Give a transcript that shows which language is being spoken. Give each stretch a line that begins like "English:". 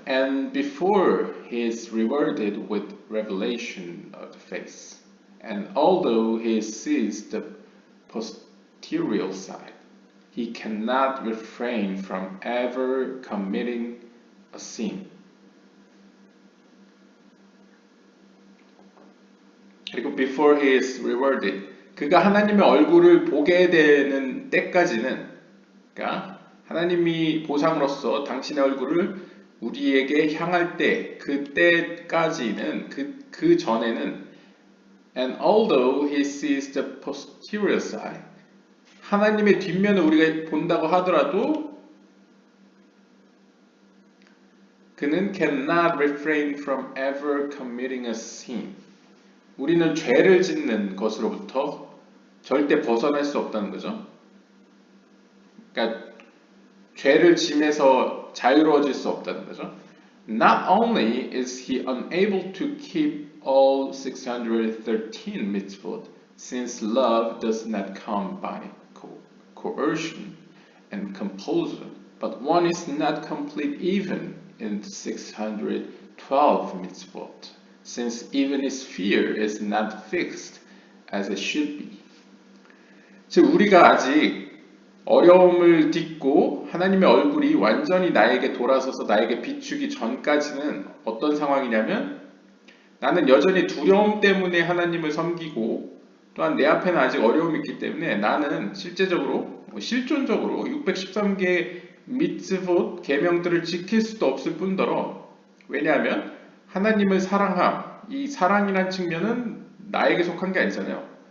English: And before he is rewarded with revelation of the face, and although he sees the posterior side, he cannot refrain from ever committing a sin.
Korean: 그리고
English: before he is rewarded,
Korean: 그가 하나님의 얼굴을 보게 되는 때까지는, 그러니까 하나님이 보상으로서 당신의 얼굴을 우리에게 향할 때, 그때까지는, 그 전에는,
English: and although he sees the posterior side,
Korean: 하나님의 뒷면을 우리가 본다고 하더라도 그는
English: cannot refrain from ever committing a sin.
Korean: 우리는 죄를 짓는 것으로부터 절대 벗어날 수 없다는 거죠. 그러니까 죄를 짐에서 자유로워질 수 없다는 거죠.
English: Not only is he unable to keep all 613 mitzvot, since love does not come by coercion and compulsion, but one is not complete even in the 612 mitzvot, since even his fear is not fixed as it should be.
Korean: 즉 우리가 아직 어려움을 딛고 하나님의 얼굴이 완전히 나에게 돌아서서 나에게 비추기 전까지는 어떤 상황이냐면 나는 여전히 두려움 때문에 하나님을 섬기고 또한 내 앞에는 아직 어려움이 있기 때문에 나는 실제적으로 실존적으로 613개의 미tzvot 계명들을 지킬 수도 없을 뿐더러 왜냐하면 하나님을 사랑함, 이 사랑이란 측면은 나에게 속한 게 아니잖아요.